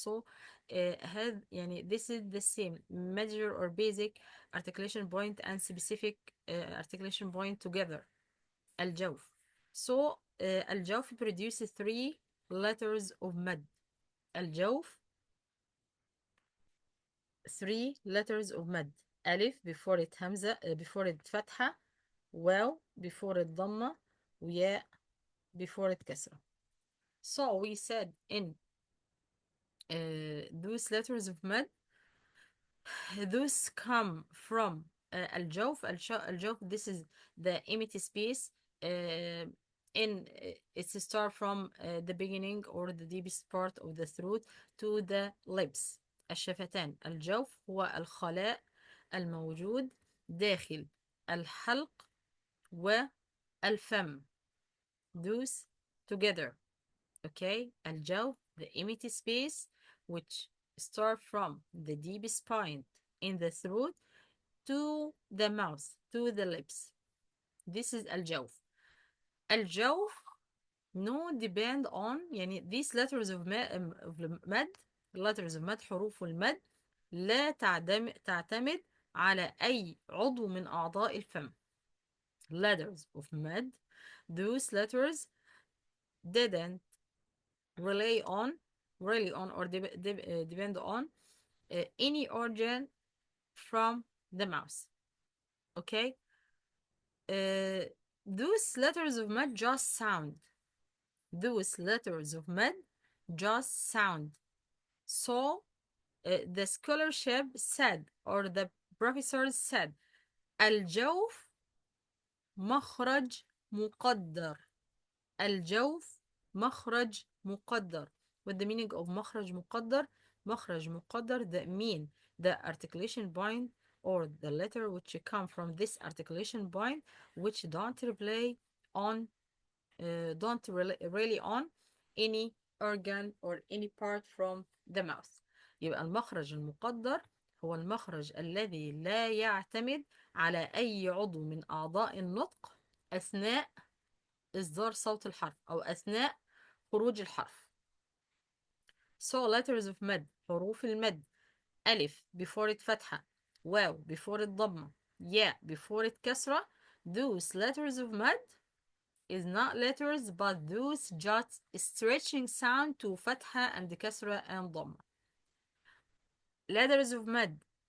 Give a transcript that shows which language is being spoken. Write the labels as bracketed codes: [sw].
[en] So had يعني this is the same major or basic articulation point and specific articulation point together. [ar] الجوف. [en] So الجوف produces three letters of مد. الجوف three letters of مد. [ar] ألف before it همزة before it فتحة, واو before it ضمة, وياء before it كسرة. [en] So we said in those letters of مد, those come from الجوف. الجوف, this is the empty space in it's start from the beginning or the deepest part of the throat to the lips. [ar] الشفتان. الجوف هو الخلاء الموجود داخل الحلق والفم. [en] Those together. Okay. الجوف, the empty space which start from the deepest point in the throat to the mouth, to the lips. This is الجوف. [ar] الجوف [en] no depend on [ar] يعني these letters of مد, letters of مد, حروف المد لا تعتمد على أي عضو من أعضاء الفم. [en] Letters of مد, those letters didn't rely on or depend on any organ from the mouth. Okay. Those letters of mud just sound. Those letters of mud just sound. So the scholarship said, or the professors said, [ar] الجوف مخرج مقدر. الجوف مخرج مقدر. [en] What the meaning of مخرج مقدر? مخرج مقدر, that mean the articulation point or the letter which come from this articulation point which don't rely on really on any organ or any part from the mouth. [ar] يبقى المخرج المقدر هو المخرج الذي لا يعتمد على أي عضو من أعضاء النطق أثناء إصدار صوت الحرف أو أثناء خروج الحرف. [en] So letters of مد, [ar] حروف المد. [en] ألف before it فتحة, واو before it ضمة, ياء before it كسرة. Those letters of مد is not letters but those just stretching sound to فتحة and كسرة and ضمة. Letters of مد